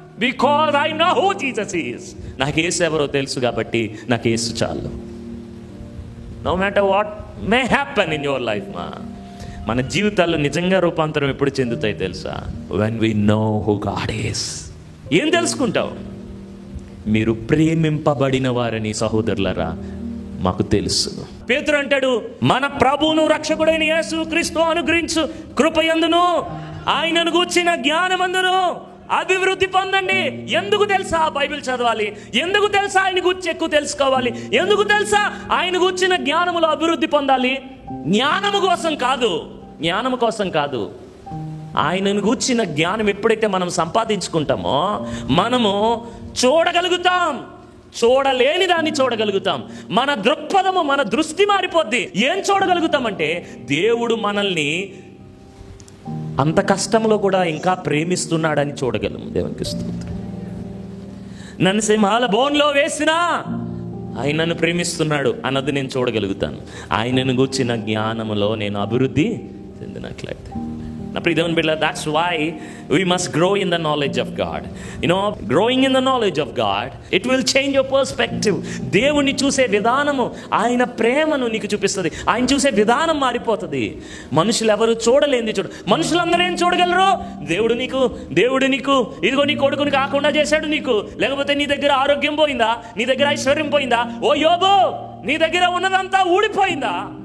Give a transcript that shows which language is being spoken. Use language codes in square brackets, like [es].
[en] Because I know who Jesus is. [te] నాకు యేసు ఎవరో తెలుసు కాబట్టి నాకు యేసు చాలు. [en] No matter what may happen in your life, [te] మన జీవితాల్లో నిజంగా రూపాంతరం ఎప్పుడు చెందుతాయి తెలుసా? [en] When we know who God is. [te] ఏం తెలుసుకుంటావు? మీరు ప్రేమింపబడిన వారని సహోదరులారా మాకు తెలుసు. పేతురు అంటాడు, మన ప్రభువును రక్షకుడైన యేసు క్రీస్తు అనుగ్రహించు కృపయందును ఆయనను గూర్చిన జ్ఞానమందును అభివృద్ధి పొందండి. ఎందుకు తెలుసా బైబిల్ చదవాలి? ఎందుకు తెలుసా ఆయన గురించి ఎక్కువ తెలుసుకోవాలి? ఎందుకు తెలుసా ఆయన గురించిన జ్ఞానములో అభివృద్ధి పొందాలి? జ్ఞానము కోసం కాదు, జ్ఞానము కోసం కాదు. ఆయనను గూర్చిన జ్ఞానం ఎప్పుడైతే మనం సంపాదించుకుంటామో మనము చూడగలుగుతాం, చూడలేని దాన్ని చూడగలుగుతాం. మన దృక్పథము, మన దృష్టి మారిపోద్ది. ఏం చూడగలుగుతామంటే దేవుడు మనల్ని అంత కష్టంలో కూడా ఇంకా ప్రేమిస్తున్నాడని చూడగలం. దేవునికి స్తోత్రం. నన్ను సింహాల బోన్లో వేసినా ఆయన నన్ను ప్రేమిస్తున్నాడు అన్నది నేను చూడగలుగుతాను. ఆయనను గూర్చిన జ్ఞానములో నేను అభివృద్ధి చెందినట్లయితే. నా ప్రియ దేవుని బిడ్డలారా, [en] that's why we must grow in the knowledge of God. Growing in the knowledge of God, it will change your perspective. [te] దేవుని చూసే విధానము, ఆయన ప్రేమను నీకు చూపిస్తుంది. ఆయన చూసే విధానం మారిపోతుంది. మనుషులు ఎవరు చూడలేంది మనుషులందరూ ఏం చూడగలరు? దేవుడు నీకు ఇదిగో నీ కొడుకుని కాకుండా చేశాడు నీకు. లేకపోతే నీ దగ్గర ఆరోగ్యం పోయిందా? నీ దగ్గర ఐశ్వర్యం పోయిందా? ఓ యోబు, నీ దగ్గర ఉన్నదంతా ఊడిపోయిందా?